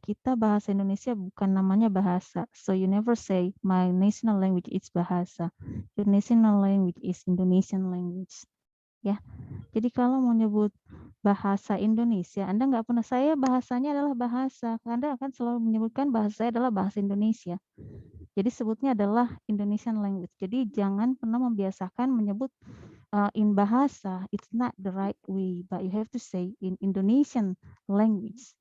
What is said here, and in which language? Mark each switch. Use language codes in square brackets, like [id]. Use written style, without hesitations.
[id] Kita bahasa Indonesia bukan namanya bahasa. [en] So you never say my national language is bahasa. Your national language is Indonesian language. [id] Ya. Jadi kalau mau nyebut bahasa Indonesia, Anda nggak pernah saya bahasanya adalah bahasa. Anda akan selalu menyebutkan bahasa saya adalah bahasa Indonesia. Jadi sebutnya adalah Indonesian language. Jadi jangan pernah membiasakan menyebut [en] in bahasa, it's not the right way, but you have to say in Indonesian language.